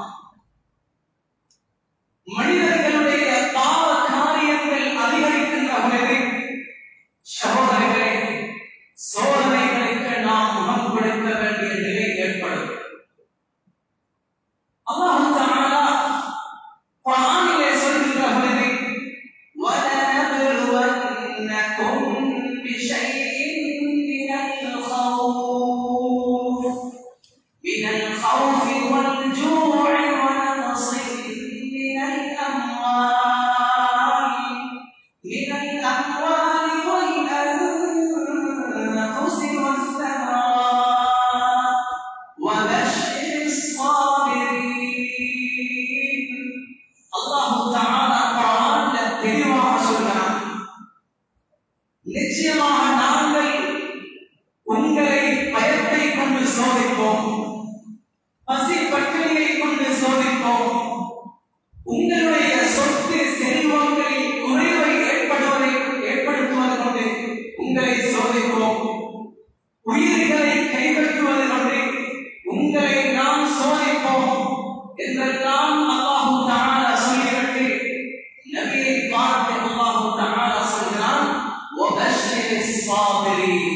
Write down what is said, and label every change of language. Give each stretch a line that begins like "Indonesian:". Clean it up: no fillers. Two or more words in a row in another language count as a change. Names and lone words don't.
Tamil: மனிதர்களுடைய பாவ காரியங்கள் அதிகரிக்கின்ற பொழுது சகோதரர்களே, சோதனைகளுக்கு நாம் முகம் கொடுக்க வேண்டிய நிலை ஏற்படும்.
Arabic: الله تعالى
Tamil: குர்ஆனிலே சொல்கின்ற பொழுது
Arabic: وَلَنَبْلُوَنَّكُمْ بِشَيْءٍ مِنَ الْخَوْفِ وَالْجُوعِ وَنَقْصٍ مِنَ الْأَمْوَالِ وَالْأَنفُسِ وَالثَّمَرَاتِ وَبَشِّرِ الصَّابِرِينَ. الله تعالى
Tamil: குர்ஆன்ல தெளிவாக சொல்றான், நிச்சயமாக நாங்கள் உங்களை பயத்தை கொண்டு சோதிப்போம், பசி பட்டினியை கொண்டு சோதிப்போம், உங்களுடைய சொத்து செல்வங்களில் குறைவை ஏற்படுத்துவது கொண்டு உங்களை சோதிப்போம், உயிர்களை கைப்பற்றுவது கொண்டு உங்களை நாம் சோதிப்போம் என்றெல்லாம்
Arabic: الله تعالى
Tamil: சொல்லிவிட்டு நபியை பார்த்து
Arabic: الله تعالى
Tamil: சொல்கிறான்,
Arabic: وبشر الصابرين.